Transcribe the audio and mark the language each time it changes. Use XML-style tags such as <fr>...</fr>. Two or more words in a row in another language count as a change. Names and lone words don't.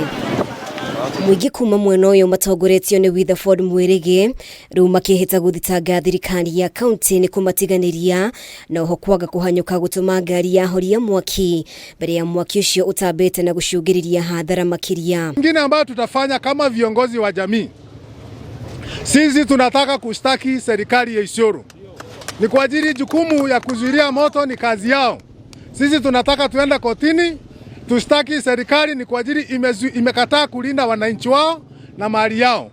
<ki>Mwingi kuma mwena uyu matongoretio ni Witherford Mwirigi riu makihita guthitanga thirikari ya kaunti ni kumatiganiria na oho kwaga kuhanyuka gutuma ngari ya horia mwaki mbere ya mwaki ucio utambite na gucungiriria hathara makiria.</ki> <sw>Ingine ambayo tutafanya kama viongozi wa jamii, sisi tunataka kustaki serikali ya Isiolo. Ni kwa ajili jukumu ya kuzuilia moto ni kazi yao. Sisi tunataka tuende kotini, tustaki serikali ni kwa ajili imekataa kulinda wananchi wao na mali yao.</sw>